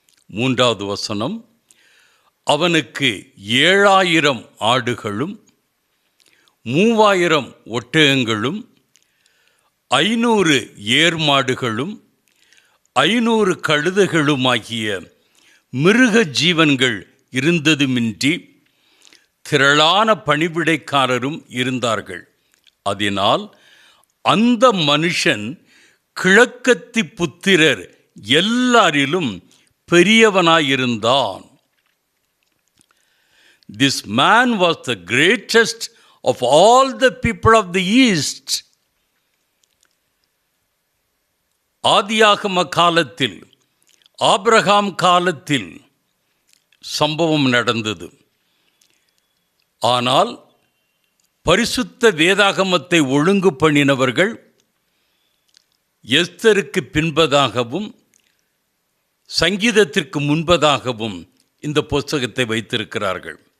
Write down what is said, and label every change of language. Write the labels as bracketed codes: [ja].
[ta] 3வது வசனம், அவனுக்கு 7000 ஆடுகளும் 3000 ஒட்டகங்களும் 500 ஏர்மாடுகளும் 500 கழுதைகளுமாகிய மிருக ஜீவன்கள் இருந்ததுமின்றி திரளான பணிவிடைக்காரரும் இருந்தார்கள். அதனால் அந்த மனுஷன் கிழக்கத்தி புத்திரர் எல்லாரிலும் பெரியவனாயிருந்தான். [en] This man was the greatest of all the people of the east. [ta] ஆதியாகம காலத்தில், ஆபிரகாம் காலத்தில் சம்பவம் நடந்தது. ஆனால் பரிசுத்த வேதாகமத்தை ஒழுங்கு பண்ணினவர்கள் எஸ்தருக்கு பின்பதாகவும் சங்கீதத்திற்கு முன்பதாகவும் இந்த புத்தகத்தை வைத்திருக்கிறார்கள்.